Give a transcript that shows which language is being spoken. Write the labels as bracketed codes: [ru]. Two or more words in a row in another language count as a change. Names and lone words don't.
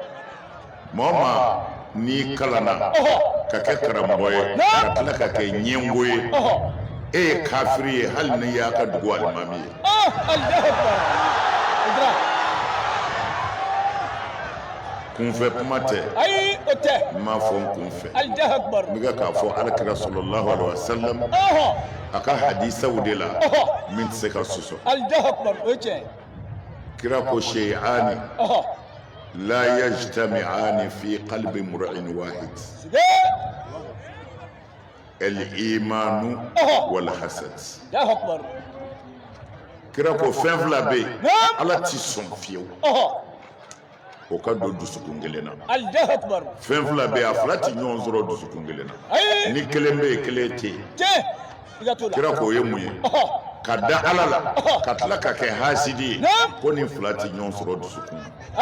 [bm] maa o maa n'i kalanna ka kɛ karamɔgɔ ye ka tila ka kɛ ɲɛngo ye e ye kafiri ye hali ni y'a ka dugu alimami ye [ar] الله أكبر. Aidara [bm] kunfɛ kuma tɛ ayi o tɛ n m'a fɔ n kunfɛ [ar] الله أكبر. [bm] n bɛ k'a fɔ alakira [ar] صلى الله عليه وسلم [bm] a ka hadisaw de la min tɛ se ka sɔsɔ [ar] الله أكبر. [bm] O ye tiɲɛ [ar] kira ko شيئان لا يجتمعان في قلب امرئ واحد الإيمان والحسد. الله أكبر. [bm] kira ko fɛn fila bɛ yen ala ti sɔn fiyewu o ka don dusukun kelen na [ar] الله أكبر. [bm] fɛn fila bɛ yen a fila ti ɲɔgɔn sɔrɔ dusukun kelen na ni kelen bɛ yen kelen tɛ yen kira k'o ye mun ye ka da ala la ka tila ka kɛ hasidi ye ko nin fila ti ɲɔgɔn sɔrɔ dusukun na